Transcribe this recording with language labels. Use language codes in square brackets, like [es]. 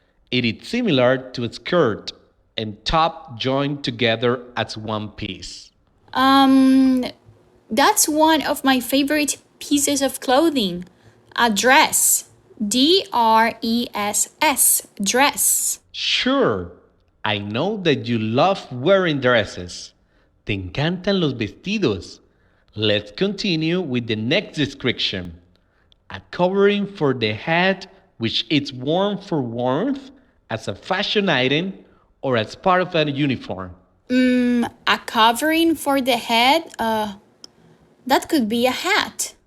[en] It is similar to a skirt and top joined together as one piece. That's one of my favorite pieces of clothing. A dress. D-R-E-S-S. Dress. Sure, I know that you love wearing dresses. [es] Te encantan los vestidos. [en] Let's continue with the next description. A covering for the head which is worn for warmth as a fashion item or as part of a uniform. A covering for the head? That could be a hat.